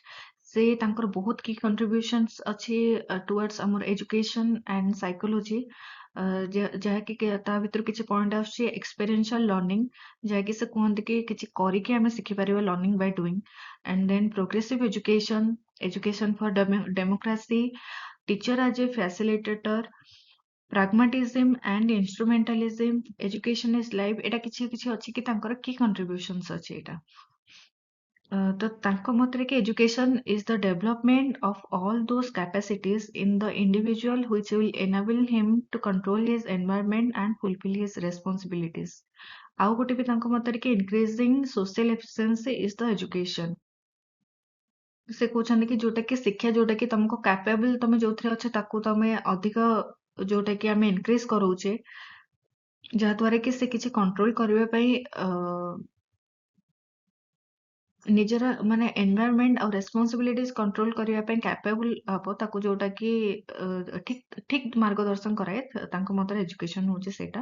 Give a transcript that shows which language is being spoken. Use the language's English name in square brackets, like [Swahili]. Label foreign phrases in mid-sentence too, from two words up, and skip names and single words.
[Odia] ସେ ତାଙ୍କର ବହୁତ କି କଣ୍ଟ୍ରିବ୍ୟୁସନ୍ସ ଅଛି ଟୁୱାର୍ଡସ ଆମର [English] education and psychology, [Odia] ଯାହାକି ତା ଭିତରୁ କିଛି ପଏଣ୍ଟ ଆସୁଛି [English] experiential learning, [Odia] ଯାହାକି ସେ କୁହନ୍ତି କି କିଛି କରିକି ଆମେ ଶିଖିପାରିବା, [English] learning by doing. And then progressive education, education for democracy, teacher as a facilitator, pragmatism and instrumentalism, education is life, [Odia] ଏଟା କିଛି କିଛି ଅଛି କି ତାଙ୍କର କି contributions ଅଛି ଏଇଟା। ତ ତାଙ୍କ ମତରେ କି [English] education is the development of all those capacities in the individual which will enable him to control his environment and fulfill his responsibilities. [Odia] ଆଉ ଗୋଟେ ବି ତାଙ୍କ ମତରେ କି [English] increasing social efficiency is the education। [Odia] ସେ କହୁଛନ୍ତି କି ଯୋଉଟା କି ଶିକ୍ଷା ଯୋଉଟା କି ତମକୁ capable ତମେ ଯୋଉଥିରେ ଅଛ ତାକୁ ତମେ ଅଧିକ ଯୋଉଟା କି ଆମେ increase କରଉଛେ ଯାହାଦ୍ୱାରା କି ସେ କିଛି control କରିବା ପାଇଁ ନିଜର ମାନେ ଏନଭାୟରନମେଣ୍ଟ ଆଉ ରେସପନ୍ସିବିଲିଟିଜ କଣ୍ଟ୍ରୋଲ କରିବା ପାଇଁ କ୍ୟାପେବୁଲ ହବ ତାକୁ ଯୋଉଟା କି ଠିକ ଠିକ ମାର୍ଗଦର୍ଶନ କରାଏ ତାଙ୍କ ମତରେ ଏଜୁକେସନ ହଉଛି ସେଇଟା।